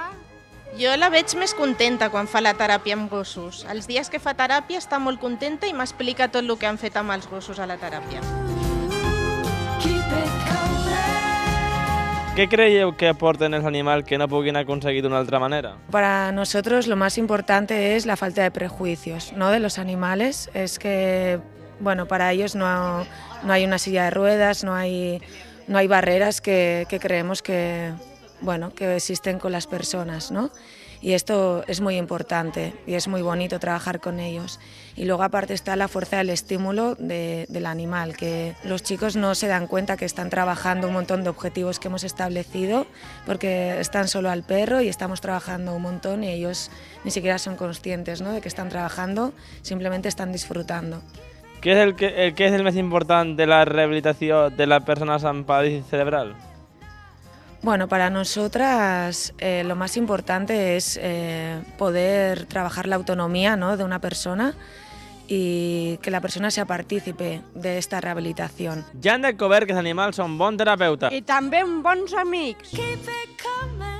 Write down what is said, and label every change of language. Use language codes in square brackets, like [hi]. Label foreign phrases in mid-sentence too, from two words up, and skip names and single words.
[ca] Jo la veig més contenta quan fa la teràpia amb gossos. Els dies que fa teràpia està molt contenta i m'explica tot el que han fet amb els gossos a la teràpia. ¿Qué creieu que aporten els animals que no puguin aconseguir d'una altra manera? [es] Para nosotros lo más importante es la falta de prejuicios, ¿no? De los animales. Es que, para ellos no hay una silla de ruedas, no hay barreras que creemos que existen con las personas, ¿no? Y esto es muy importante y es muy bonito trabajar con ellos. Y luego aparte está la fuerza del estímulo del animal, que los chicos no se dan cuenta que están trabajando un montón de objetivos que hemos establecido porque están solo al perro y estamos trabajando un montón y ellos ni siquiera son conscientes, ¿no?, de que están trabajando, simplemente están disfrutando. [ca] Què és el més important de la rehabilitació de la persona amb paràlisi cerebral? [es] Bueno, para nosotras lo más importante es poder trabajar la autonomía, ¿no?, de una persona y que la persona sea partícipe de esta rehabilitación. [ca] Ja han descobert que els animals són bons terapeutes. I també bons amics. [en] Keep it coming.